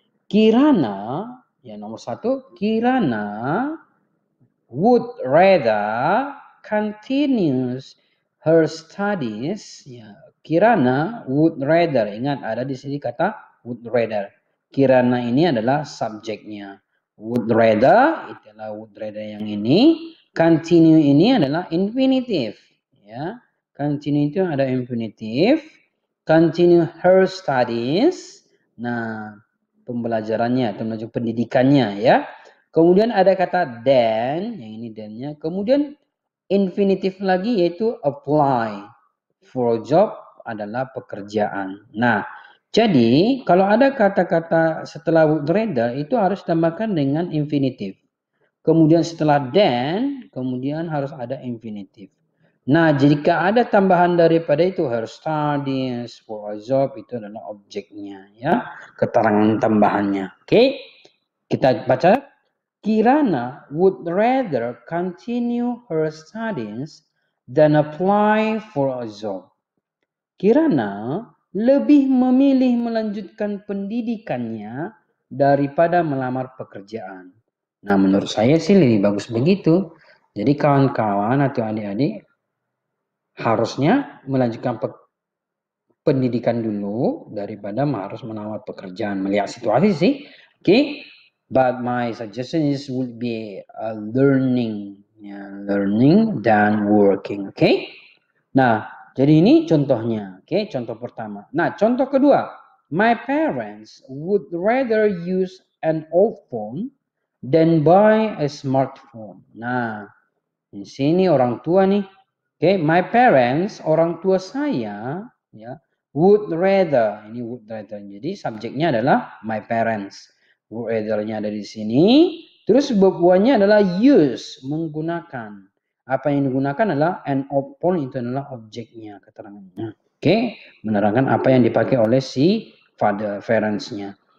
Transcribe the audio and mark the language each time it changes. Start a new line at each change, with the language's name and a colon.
English: Kirana,
Indonesian: ya nomor 1,
English: Kirana would rather continues her studies.
Indonesian: Ya, Kirana would rather. Ingat ada di sini kata would rather. Kirana ini adalah subjeknya. Would rather itu adalah would rather yang ini. Continue ini adalah infinitif. Ya, continue itu ada infinitif.
English: Continue her studies.
Indonesian: Nah, pembelajarannya atau pendidikannya ya. Kemudian ada kata then, yang ini then-nya. Kemudian infinitif lagi yaitu apply. For job adalah pekerjaan. Nah, jadi kalau ada kata-kata setelah would rather itu harus tambahkan dengan infinitif. kemudian setelah then, kemudian harus ada infinitive. Nah, jika ada tambahan daripada itu, harus studies, for a job, itu adalah objeknya, ya, keterangan tambahannya. Oke, kita baca.
English: Kirana would rather continue her studies than apply for a job.
Indonesian: Kirana lebih memilih melanjutkan pendidikannya daripada melamar pekerjaan. Nah, menurut saya sih lebih bagus begitu. Jadi kawan-kawan atau adik-adik harusnya melanjutkan pendidikan dulu daripada harus melamar pekerjaan. Melihat situasi sih. Oke.
English: But my suggestion is would be learning, learning dan working.
Indonesian: Oke. Nah, jadi ini contohnya. Oke, contoh pertama. Nah, contoh kedua.
English: My parents would rather use an old phone than buy a smartphone.
Indonesian: Nah, di sini orang tua nih. Oke,
English: my parents,
Indonesian: orang tua saya, ya, would rather. Ini would rather. Jadi subjeknya adalah my parents. Would rather-nya ada di sini. Terus verb-nya adalah use, menggunakan. Apa yang digunakan adalah an phone, itu adalah objeknya, keterangannya. Oke, menerangkan apa yang dipakai oleh si father, parents-nya.